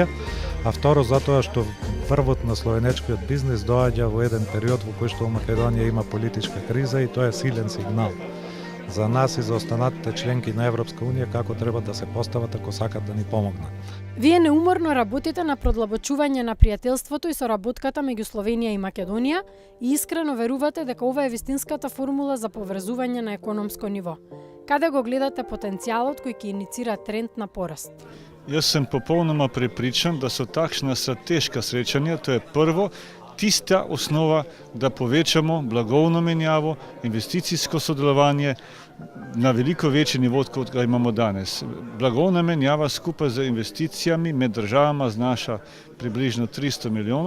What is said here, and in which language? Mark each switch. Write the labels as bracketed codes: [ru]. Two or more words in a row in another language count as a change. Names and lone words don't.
[mk] А второ, затоа што врвот на словенечкиот бизнис доаѓа во еден период во кој што во Македонија има политичка криза и тоа е силен сигнал за нас и за останатите членки на Европска Унија како треба да се постават ако сакат да ни помогнат. Вие неуморно работите на продлабочување на пријателството и соработката меѓу Словенија и Македонија и искрено верувате дека ова е вистинската формула за поврзување на економско ниво. Каде го гледате потенцијалот кој ќе иницира тренд на пораст? [sl] Jaz sem popolnoma prepričan, da so takšna strateška srečanja, to je prvo, tista osnova, da povečamo blagovno menjavo, investicijsko sodelovanje na veliko večji nivo, kot ga imamo danes. Blagovna menjava skupaj z investicijami med državama znaša približno 300 milijonov.